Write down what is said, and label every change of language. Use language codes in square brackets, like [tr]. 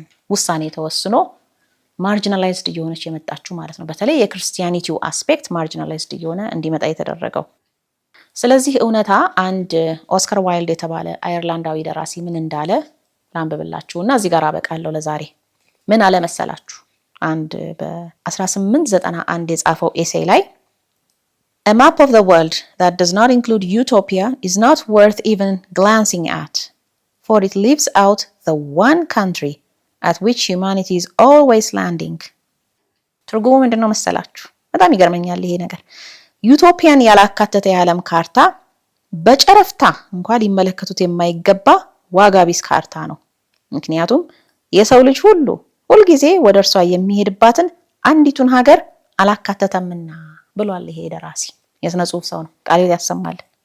[am] ውሳኔ ተወስኖ ማርጂናላይዝድ እየሆነች የመጣችው ማለት ነው። በተለይ የክርስቲያኒቲው አስፔክት ማርጂናላይዝድ እየሆነ እንዲመጣ የተደረገው። ስለዚህ እውነታ አንድ ኦስካር ዋይልድ የተባለ አየርላንዳዊ ደራሲ ምን እንዳለ ላንብብላችሁ እና እዚህ ጋር አበቃለሁ ለዛሬ። ምን አለ መሰላችሁ? አንድ በ1891 የጻፈው ኤሴይ ላይ [en] A map of the world that does not include utopia is not worth even glancing at, for it leaves out the one country at which humanity is always landing. [am] ትርጉሙ ምንድነው መሰላችሁ? በጣም ይገርመኛል ይሄ ነገር። ዩቶፒያን ያላካተተ የዓለም ካርታ በጨረፍታ እንኳን ሊመለከቱት የማይገባ ዋጋ ቢስ ካርታ ነው። ምክንያቱም የሰው ልጅ ሁልጊዜ ወደ እርሷ የሚሄድባትን አንዲቱን ሀገር አላካተተምና ብሏል ይሄ ደራሲ። የስነ ጽሁፍ ሰው ነው። ቃሌት ያሰማል።